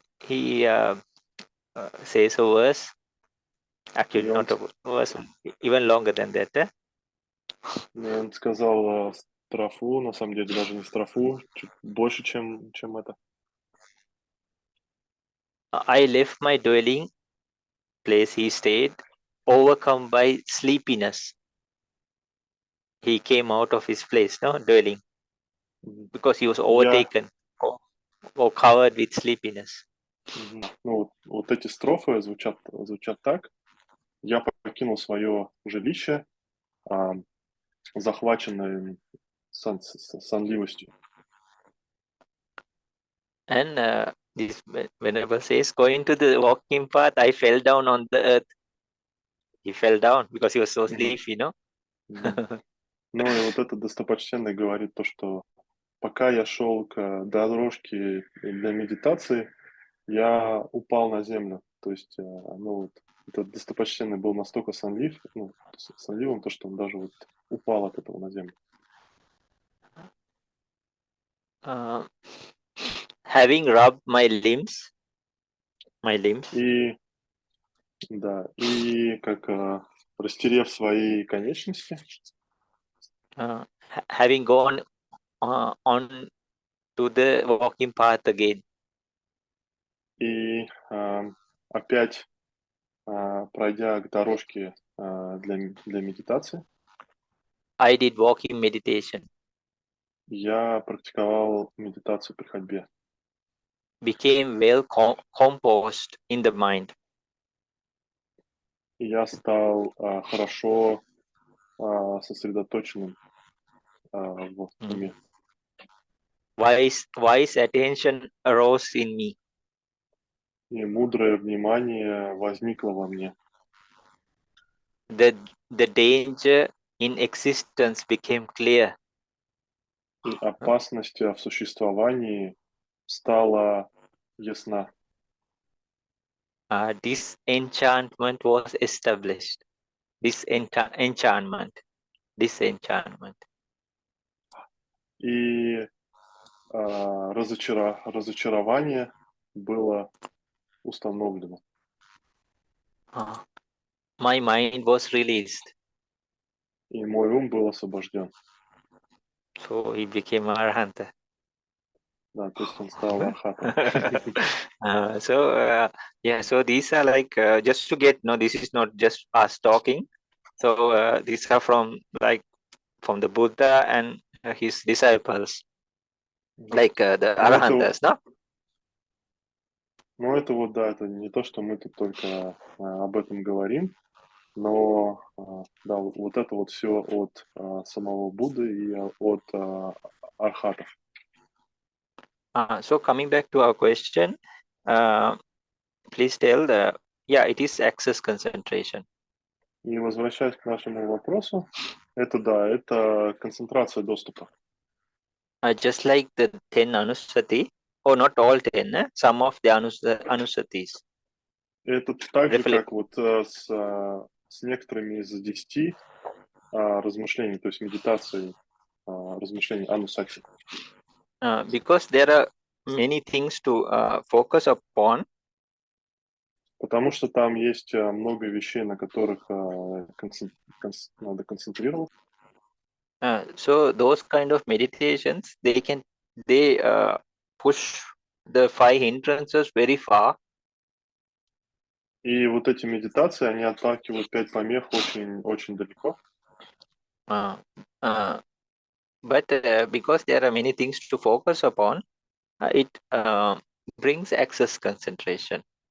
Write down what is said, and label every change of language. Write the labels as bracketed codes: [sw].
[en] He says a verse, actually not a verse, even longer than that. [ru] Он сказал строфу, на самом деле даже не строфу, чуть больше, чем это. [en] I left my dwelling place, he stayed, overcome by sleepiness. He came out of his place, no, dwelling, because he was overtaken or covered with sleepiness. [ru] Ну, вот эти строфы звучат так. Я покинул свое жилище, захваченное сонливостью. [en] And this Venerable says, going to the walking path, I fell down on the earth. He fell down because he was so sleepy, no? [ru] Ну и вот этот достопочтенный говорит то, что пока я шел к дорожке для медитации, я упал на землю. То есть, ну вот, этот достопочтенный был настолько сонливым, то, что он даже вот упал от этого на землю. [en] Having rubbed my limbs. [ru] И как растерев свои конечности. [en] Having gone on to the walking path again. [ru] И опять пройдя к дорожке для медитации. [en] I did walking meditation. [ru] Я практиковал медитацию при ходьбе. [en] Became well composed in the mind. [ru] И я стал хорошо сосредоточенным в уме. [en] Wise attention arose in me. [ru] И мудрое внимание возникло во мне. [en] The danger in existence became clear. [ru] И опасность в существовании стала ясна. [en] Disenchantment was established. Disenchantment. [ru] И разочарование было установлено. [en] My mind was released. [ru] И мой ум был освобожден. [en] So he became Arahanta. [ru] Да, то есть он стал архатом. [en] So these are like just to get, no, this is not just us talking. So these are from the Buddha and his disciples, like the Arahantas, no? [ru] Ну, это вот, да, это не то, что мы тут только об этом говорим, но, да, вот это вот все от самого Будды и от архатов. [en] So coming back to our question, please tell it is access concentration. [ru] И возвращаясь к нашему вопросу, это концентрация доступа. [en] Just like the 10 anusati, or not all 10, some of the anusatis. [ru] Это так же, как вот с некоторыми из 10 размышлений, то есть медитации, размышлений анусати. [en] Because there are many things to focus upon. [ru] Потому что там есть много вещей, на которых надо концентрироваться. [en] So those kind of meditations, they push the 5 hindrances very far. [ru] И вот эти медитации, они отталкивают 5 помех очень далеко. [en] Uh, uh, but because there are many things to focus upon, it brings excess concentration.